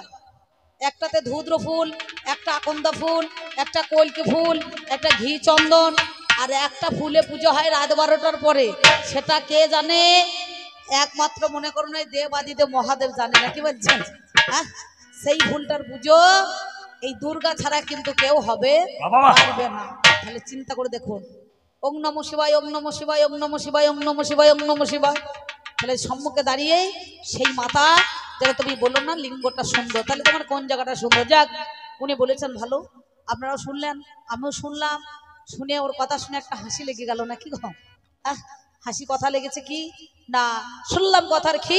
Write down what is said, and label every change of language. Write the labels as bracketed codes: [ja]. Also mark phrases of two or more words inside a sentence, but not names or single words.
[bn] একটাতে ধুদ্র ফুল, একটা আকন্দা ফুল, একটা কলকি ফুল, একটা ঘি চন্দন, আর একটা ফুলে পুজো হয় রাত 12টার পরে, সেটা কে জানে? একমাত্র মনে করুন এই দেবাদিদেব মহাদেব জানে, নাকি বলছেন? হ্যাঁ, সেই ফুলটার পুজো এই দুর্গা ছাড়া কিন্তু কেউ হবে পারবে না। তাহলে চিন্তা করে দেখুন, [sa] ওং নমঃ শিবায়, ওং নমঃ শিবায়, ওং নমঃ শিবায়, ওং নমঃ শিবায়, ওং নমঃ শিবায়। [bn] তাহলে সম্মুখে দাঁড়িয়ে সেই মাতা, যেটা তুমি বললো না লিঙ্গটা সুন্দর, তাহলে তোমার কোন জায়গাটা সুন্দর? যাক, উনি বলেছেন ভালো, আপনারাও শুনলেন, আমিও শুনলাম, শুনে ওর কথা শুনে একটা হাসি লেগে গেল, নাকি গো? হাসি কথা লেগেছে কি না, শুনলাম কথার কি।